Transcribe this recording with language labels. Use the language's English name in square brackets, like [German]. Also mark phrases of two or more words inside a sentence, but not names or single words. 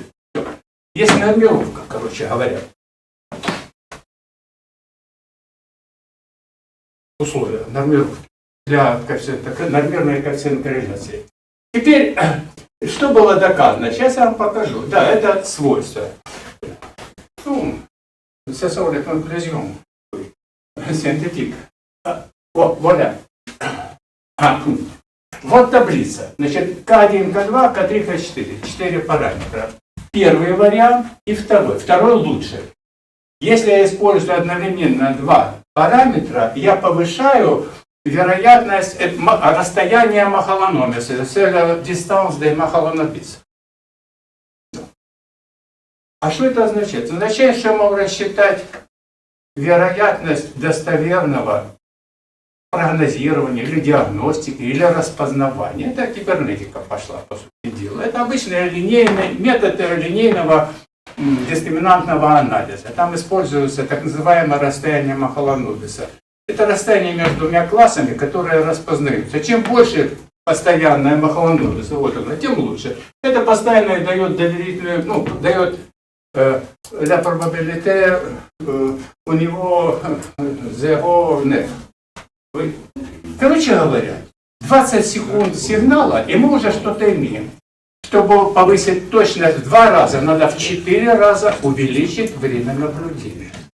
[Russian] Есть нормировка, короче говоря. Условия нормировки для коэффициента, нормированный коэффициент корреляции. Теперь, что было доказано? Сейчас я вам покажу. Да, это свойство. Ну, [French] c'est sur les conclusions синтетик. [Russian] Вуаля. Вот таблица. Значит, К1, К2, К3, К4. 4 параметра. Первый вариант и второй. Второй лучше. Если я использую одновременно 2 параметра, я повышаю вероятность расстояния махалономиса. [French] C'est distance des махалономис. [Russian] А что это означает? Это означает, что я могу рассчитать вероятность достоверного прогнозирования или диагностики, или распознавания. Это кибернетика пошла, по сути дела. Это обычный метод линейного дискриминантного анализа. Там используется так называемое расстояние махалономиса. Это расстояние между двумя классами, которые распознаются. Чем больше постоянное махалономиса, вот оно, тем лучше. Это постоянно дает доверительную, ну, дает [French] la probabilité [Russian] у него 0 нет. Короче говоря, 20 секунд сигнала, и мы уже что-то имеем. Чтобы повысить точность в 2 раза, надо в 4 раза увеличить время наблюдения.